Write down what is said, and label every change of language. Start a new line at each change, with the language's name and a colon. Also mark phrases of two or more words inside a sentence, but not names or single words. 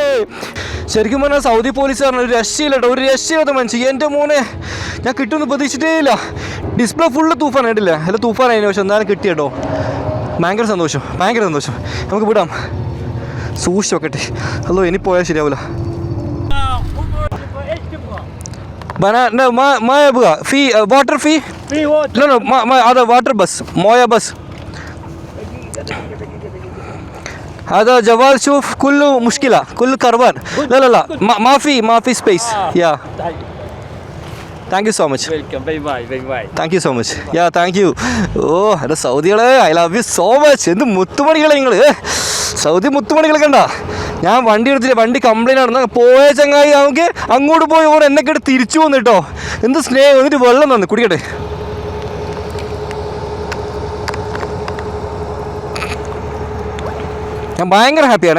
Malayalam: ശരിക്കും പറഞ്ഞാൽ സൗദി പോലീസുകാരൻ ഒരു രക്ഷയില്ല കേട്ടോ. ഒരു രക്ഷയില്ലാത്ത മനുഷ്യൻ. എൻ്റെ മോനെ ഞാൻ കിട്ടുമെന്ന് പ്രതീക്ഷിച്ചിട്ടേ ഇല്ല. ഡിസ്പ്ലേ ഫുള്ള് തൂഫാൻ ആയിട്ടില്ല. അല്ല തൂഫാനായതിനു പക്ഷെ എന്നാലും കിട്ടി കേട്ടോ. ഭയങ്കര സന്തോഷം. നമുക്ക് വിടാം. സൂക്ഷിച്ച് വെക്കട്ടെ. അല്ലോ ഇനി പോയാൽ ശരിയാവില്ല.
Arabic: بنا ما يبغى في واتر في واتر. لا ما هذا واتر بس مويه بس. هذا جوال شوف كله مشكلة كله كربون. لا ما في
English: space. Yeah. thank you so much. welcome. bye bye. thank you so much. ya thank you.
Malayalam: ഓ എൻ്റെ സൗദികളെ
English: I love you so much.
Malayalam: എന്ത് മുത്തുമണികളെ നിങ്ങൾ. സൗദി മുത്തുമണികളെ കണ്ട. ഞാൻ വണ്ടി എടുത്തില്ല. വണ്ടി കംപ്ലൈൻറ്റ് നടന്ന പോയ ചങ്ങായി നമുക്ക് അങ്ങോട്ട് പോയി ഓർ എന്നൊക്കെ ഇട്ട് തിരിച്ചു വന്നു കേട്ടോ. എന്ത് സ്നേഹം. എന്നിട്ട് വെള്ളം തന്നു കുടിക്കട്ടെ. ഞാൻ ഭയങ്കര ഹാപ്പിയാണേ.